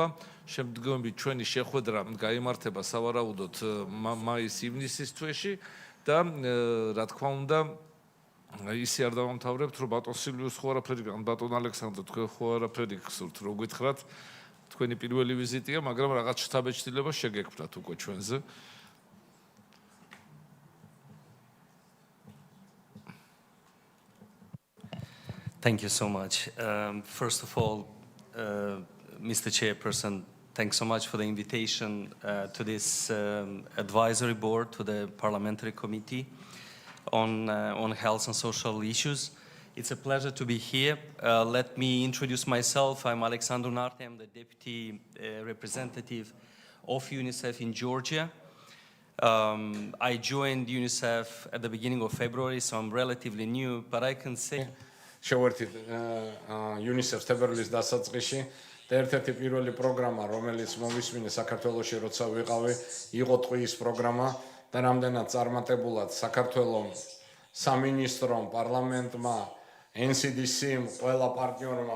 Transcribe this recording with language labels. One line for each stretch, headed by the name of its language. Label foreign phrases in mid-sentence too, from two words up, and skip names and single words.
Georgian: შემდგომი ჩვენი შეხვედრა გაიმართება სავარაუდოდ მაის-ივნისის თვეში და რა თქმა უნდა ისე არ დავამთავრებთ, რომ ბატონ სილვიუს ხო არაფერი, ბატონ ალექსანდრე თქვენ ხო არაფერი გსურთ, რო გითხრათ, თქვენი პირველი ვიზიტია, მაგრამ რაღაც შთაბეჭდილება შეგექმნათ უკვე ჩვენზე.
English: Thank you so much. First of all, Mr. Chairperson, thanks so much for the invitation to this advisory board, to the parliamentary committee on health and social issues. It's a pleasure to be here. Let me introduce myself. I'm Alexandru Narte. I'm the deputy representative of UNICEF in Georgia. I joined UNICEF at the beginning of February, so I'm relatively new, but I can say
Georgian: შევერთით UNICEF-ს თებერვლის დასაწყისში და ერთ-ერთი პირველი პროგრამა, რომელიც მოვისმინე საქართველოში, როცა ვიყავი, იყო ტყუის პროგრამა და რამდენად წარმატებულად საქართველოს სამინისტრომ, პარლამენტმა, NCDC-მ, ყველა პარტნიორმა,